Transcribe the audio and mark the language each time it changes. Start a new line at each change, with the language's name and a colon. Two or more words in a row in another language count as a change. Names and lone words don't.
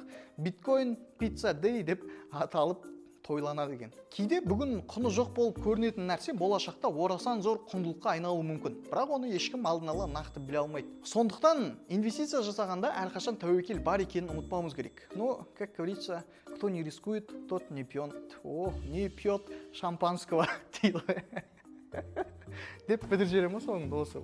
Kazakh: Биткоин пицца дей деп аталып тойланады екен. Кейде бүгін құны жоқ болып көрінетін нәрсе болашақта орасан зор құндылыққа айналуы мүмкін. Бірақ оны ешкім алдын ала нақты біле алмайды. Сондықтан инвестиция жасағанда әрқашан тәуекел бар екенін ұмытпауымыз керек.
Russian: Как говорится, кто не рискует, тот не пьет. Не пьет шампанского дейді.
Kazakh: Деп бітіріп жіберемін соның досы.